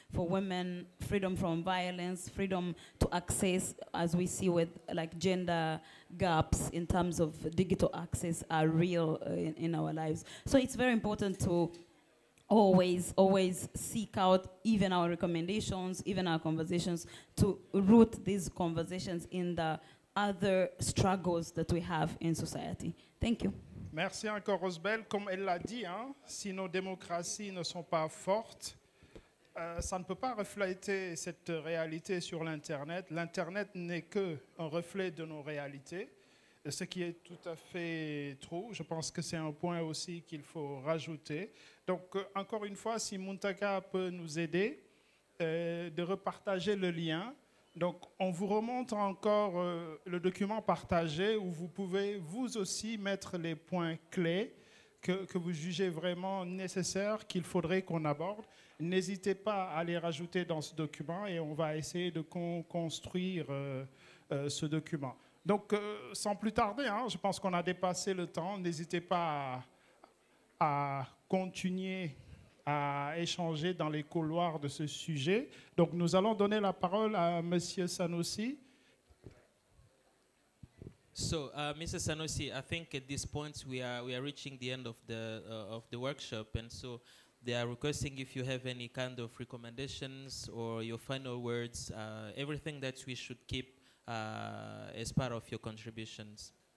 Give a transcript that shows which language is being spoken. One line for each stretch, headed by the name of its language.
English: For women, freedom from violence, freedom to access, as we see with like gender gaps in terms of digital access are real in our lives. So it's very important to always seek out even our recommendations, even our conversations, to root these conversations in the other struggles that we have in society. Thank you.
French: Merci encore, Rosebel. Comme elle l'a dit, hein, si nos démocraties ne sont pas fortes, ça ne peut pas refléter cette réalité sur l'Internet. L'Internet n'est qu'un reflet de nos réalités, ce qui est tout à fait true. Je pense que c'est un point aussi qu'il faut rajouter. Donc, encore une fois, si Muntaka peut nous aider, de repartager le lien. Donc, on vous remonte encore le document partagé où vous pouvez vous aussi mettre les points clés que vous jugez vraiment nécessaires, qu'il faudrait qu'on aborde. N'hésitez pas à les rajouter dans ce document et on va essayer de construire ce document. Donc, sans plus tarder, hein, je pense qu'on a dépassé le temps. N'hésitez pas à continuer à échanger dans les couloirs de ce sujet. Donc, nous allons donner la parole à M. Sanusi.
English: So, Mr. Sanusi, I think at this point we are reaching the end of the workshop, and so they are requesting if you have any kind of recommendations or your final words, everything that we should keep as part of your contributions.